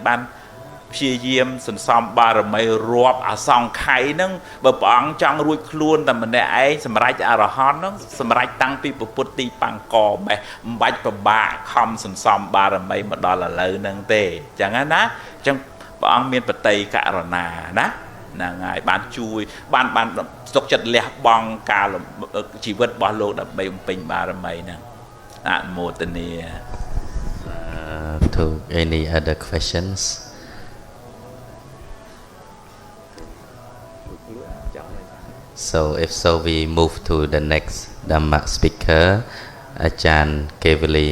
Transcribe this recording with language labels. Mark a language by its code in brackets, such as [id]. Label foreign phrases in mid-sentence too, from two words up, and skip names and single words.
[km] បានព្យាយាមសន្សំបារមីរាប់អសង្ខ័យហ្នឹងបើព្រះអង្គចង់រួចខ្លួនតែម្នាក់ឯងសម្រេចអរហន្តហ្នឹងសម្រេចតាំងពីពុទ្ធទីបង្កបេះមិនបាច់ពិបាកខំសន្សំបារមីមកដល់ឥឡូវហ្នឹងទេអញ្ចឹងណាអញ្ចឹងព្រះអង្គមានបតីករុណាណាហ្នឹងហើយបានជួយបានសុខចិត្តលះបង់ការជីវិតរបស់លោកដើម្បីបំពេញបារមីហ្នឹងអនុមោទនា [en] To any other questions? So if so, we move to the next Dhamma speaker, Ajahn Kevali.